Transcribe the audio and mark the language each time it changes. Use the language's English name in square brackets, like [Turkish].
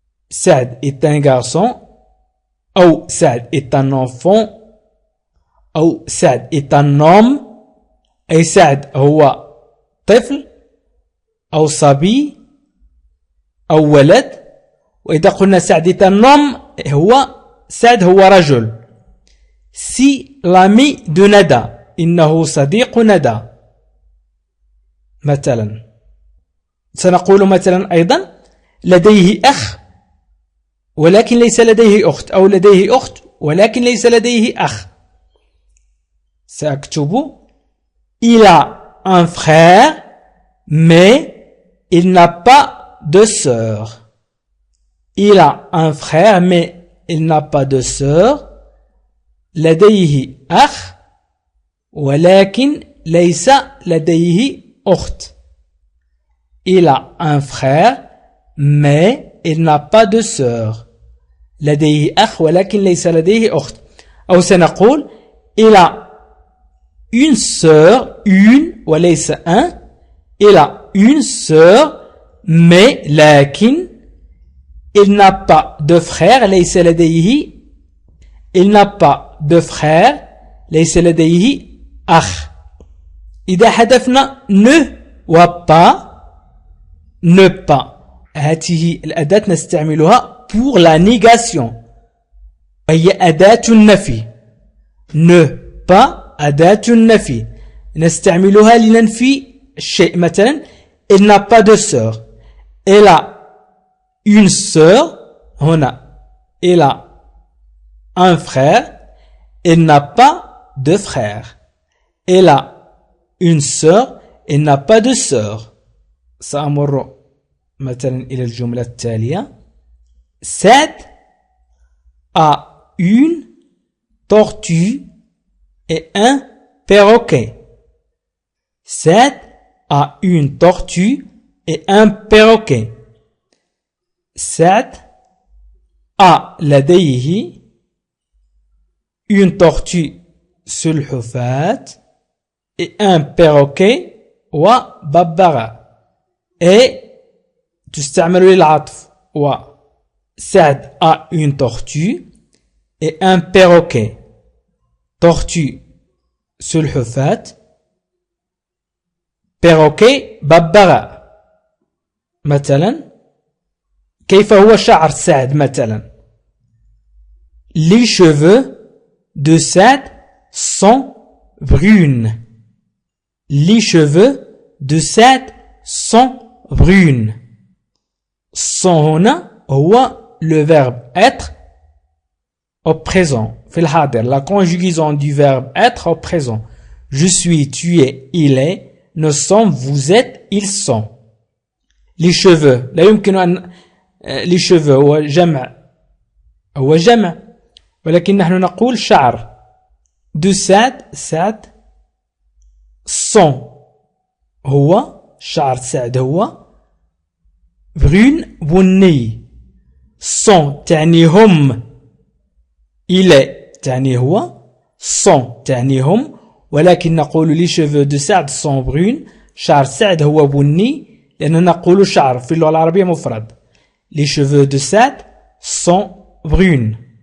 [French] Saad est un garçon أو Saad est un enfant أو Saad est un homme [Arabic] أي Saad هو طفل أو صبي أو ولد. وإذا قلنا [French] Saad est un homme [Arabic] هو Saad هو رجل. [French] Si l'ami de Nada [Arabic] إنه صديق ندى. مثلا سنقول مثلا أيضا لديه أخ ولكن ليس لديه أخت، أو لديه أخت ولكن ليس لديه أخ. [French] سأكتب il a un frère mais il n'a pas de sœur. Il a un frère mais il n'a pas de sœur. [Arabic] لديه أخ ولكن ليس لديه أخت. [French] Il a un frère mais il n'a pas de sœur. [Arabic] لديه أخ ولكن ليس لديه أخت. أو سنقول [French] il a une sœur, une وليس un. Il a une sœur mais لكن il n'a pas de frère [Arabic] ليس لديه. [French] Il n'a pas de frère [Arabic] ليس لديه أخ. إذا حذفنا ne و pas ne pas، هذه الأداة نستعملها [French] pour la négation، [Arabic] هي أداة النفي. ne pas أداة النفي نستعملها لننفي الشيء. [French] مثلا il n'a pas de sœur. Elle a une sœur. هنا elle a un frère. Elle n'a pas de frère. Elle a une sœur. Elle n'a pas de sœur. [Arabic] سأمر مثلا إلى الجملة التالية. [French] Saad a une tortue et un perroquet. Saad a une tortue et un perroquet. Saad a لديه une tortue سلحفاة et un perroquet وببغاء. [Arabic] et تستعمل للعطف. [French] و Saad a une tortue et un perroquet. tortue سلحفاة perroquet ببغاء. [Arabic] مثلا كيف هو شعر سعد؟ مثلا [French] les cheveux de Saad sont brunes. Les cheveux de Saad sont brunes. sont هنا هو le verbe être au présent [Arabic] في الحاضر. [French] La conjugaison du verbe être au présent. Je suis, tu es, il est. Nous sommes, vous êtes, ils sont. Les cheveux. [Arabic] لا يمكن أن les cheveux هو جمع ولكن نحن نقول شعر. De سعد sont هو شعر سعد هو brune بني. sont تعني هم. il est تعني هو. sont تعني هم ولكن نقول [French] les cheveux de سعد sont brunes. [Arabic] شعر سعد هو بني لأننا نقول شعر في اللغة العربية مفرد. [French] les cheveux de سعد sont brunes.